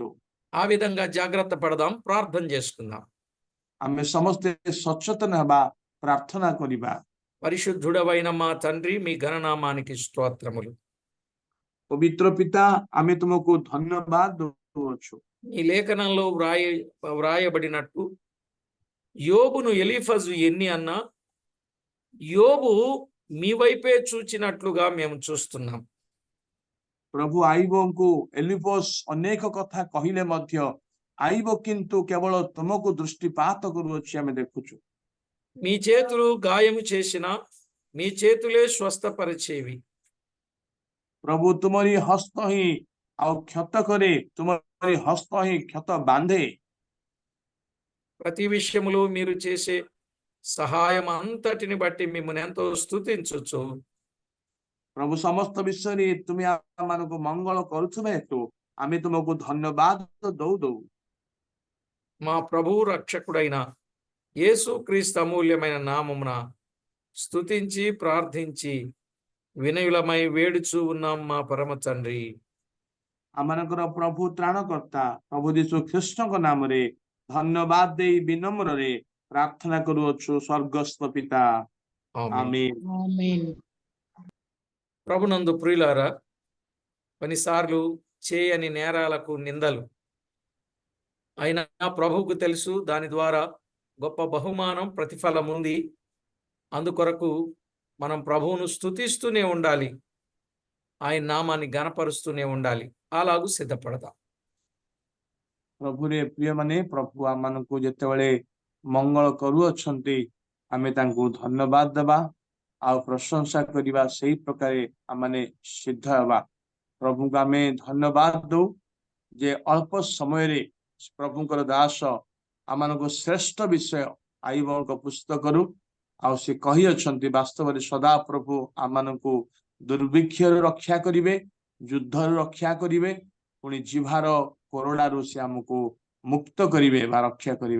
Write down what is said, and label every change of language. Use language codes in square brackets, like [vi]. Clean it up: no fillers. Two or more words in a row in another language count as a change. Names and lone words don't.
[te] ఆ విధంగా జాగ్రత్త పడదాం, ప్రార్థన చేసుకుందాం. [or] ଆମେ ସମସ୍ତେ ସଚେତନ ହେବା, ପ୍ରାର୍ଥନା କରିବା। [te] పరిశుద్ధుడవైన మా తండ్రి, మీ ఘననామానికి స్తోత్రములు. [or] ପବିତ୍ର ପିତା, ଆମେ ତୁମକୁ ଧନ୍ୟବାଦ ଦେଉଛୁ। [te] ఈ లేఖనంలో వ్రాయబడినట్టు యోబును ఎలీఫజు ఎన్ని అన్నా యోబు మీ వైపే చూచినట్లుగా మేము చూస్తున్నాం. [or] ପ୍ରଭୁ ଆଇବଙ୍କୁ ଏଲିଫଜ ଅନେକ କଥା କହିଲେ ମଧ୍ୟ ଆଇବ କିନ୍ତୁ କେବଳ ତୁମକୁ ଦୃଷ୍ଟିପାତ କରୁଅଛି ଆମେ ଦେଖୁଛୁ। [te] మీ చేతులు గాయము చేసిన మీ చేతులే స్వస్థపరిచేవి। [or] ପ୍ରଭୁ ତୁମରି ହସ୍ତ ହିଁ ଆଉ କ୍ଷତ କରେ, ତୁମରି ହସ୍ତ ହିଁ କ୍ଷତ ବାନ୍ଧେ। [te] ప్రతి విషయములో మీరు చేసే సహాయం అంతటిని బట్టి మిమ్మల్ని ఎంతో స్తుతించుచు, [or] ପ୍ରଭୁ ସମସ୍ତ ବିଷୟରେ ତୁମେ ଆମମାନଙ୍କୁ ମଙ୍ଗଳ କରୁଥିବା ହେତୁ ଆମେ ତୁମକୁ ଧନ୍ୟବାଦ ଦଉ। [te] మా ప్రభువు రక్షకుడైన యేసుక్రీస్తు అమూల్యమైన నామమున స్తుతించి ప్రార్థించి వినయులమై వేడుచూ ఉన్నాం మా పరమ తండ్రి। [or] ଆମମାନଙ୍କର ପ୍ରଭୁ ତ୍ରାଣକର୍ତ୍ତା ପ୍ରଭୁ ଯୀଶୁ ଖ୍ରୀଷ୍ଟଙ୍କ ନାମରେ ଧନ୍ୟବାଦ ଦେଇ ବିନମ୍ରରେ ପ୍ରାର୍ଥନା କରୁଅଛୁ ସ୍ୱର୍ଗସ୍ଥ ପିତା, [te] ఆమేన్। ప్రభునందు ప్రియులారా, కొన్నిసార్లు చేయని నేరాలకు నిందలు అయినా ప్రభువుకు తెలుసు, దాని ద్వారా గొప్ప బహుమానం, ప్రతిఫలం ఉంది. అందుకొరకు మనం ప్రభువును స్తుతిస్తూనే ఉండాలి, ఆయన నామాన్ని గణపరుస్తూనే ఉండాలి. అలాగూ సిద్ధపడదాం। [or] ପ୍ରଭୁରେ ପ୍ରିୟ ମାନେ ପ୍ରଭୁ ଆମମାନଙ୍କୁ ଯେତେବେଳେ ମଙ୍ଗଳ କରୁଅଛନ୍ତି ଆମେ ତାଙ୍କୁ ଧନ୍ୟବାଦ ଦେବା ଆଉ ପ୍ରଶଂସା କରିବା, ସେଇ ପ୍ରକାରେ ଆମମାନେ ସିଦ୍ଧ ହେବା। ପ୍ରଭୁଙ୍କୁ ଆମେ ଧନ୍ୟବାଦ ଦଉ ଯେ ଅଳ୍ପ ସମୟରେ ପ୍ରଭୁଙ୍କର ଦାସ ଆମମାନଙ୍କୁ ଶ୍ରେଷ୍ଠ ବିଷୟ ଆଇବଙ୍କ ପୁସ୍ତକରୁ ଆଉ ସେ କହିଅଛନ୍ତି, ବାସ୍ତବରେ ସଦା ପ୍ରଭୁ ଆମମାନଙ୍କୁ ଦୁର୍ଭିକ୍ଷରୁ ରକ୍ଷା କରିବେ, ଯୁଦ୍ଧରୁ ରକ୍ଷା କରିବେ, ପୁଣି ଜିହ୍ବାର କରଡ଼ାରୁ ସେ ଆମକୁ ମୁକ୍ତ କରିବେ ବା ରକ୍ଷା କରିବେ।